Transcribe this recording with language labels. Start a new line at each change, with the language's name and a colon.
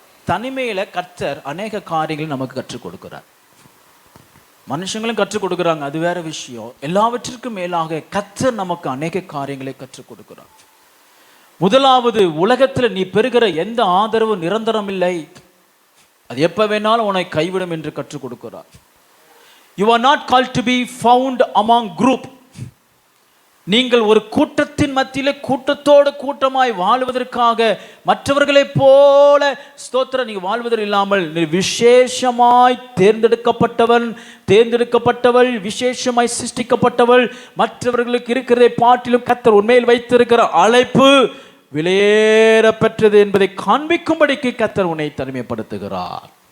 Tamil: தனிமையில் கர்த்தர் அநேக காரியங்கள் நமக்கு கற்றுக் கொடுக்கிறார். மனுஷங்களும் கற்றுக் கொடுக்குறாங்க, அது வேற விஷயம். எல்லாவற்றிற்கும் மேலாக கர்த்தர் நமக்கு அநேக காரியங்களை கற்றுக் கொடுக்கிறார். முதலாவது, உலகத்தில் நீ பெறுகிற எந்த ஆதரவு நிரந்தரம் இல்லை, அது எப்ப வேணாலும் உன்னை கைவிடும் என்று கற்றுக் கொடுக்கிறார்.
English: You are not called to be found among group.
Tamil: நீங்கள் ஒரு கூட்டத்தின் மத்தியிலே கூட்டத்தோடு கூட்டமாய் வாழ்வதற்காக மற்றவர்களைப் போல ஸ்தோத்திரம் நீங்க வாழ்வதற்கு இல்லாமல், நீ விசேஷமாய் தேர்ந்தெடுக்கப்பட்டவள், விசேஷமாய் சிருஷ்டிக்கப்பட்டவள். மற்றவர்களுக்கு இருக்கிறதை பாட்டிலும் கர்த்தர் உண்மையில் வைத்திருக்கிற அழைப்பு விலையேற பெற்றது என்பதை காண்பிக்கும்படிக்கு கர்த்தர் உன்னை தனிமைப்படுத்துகிறார்.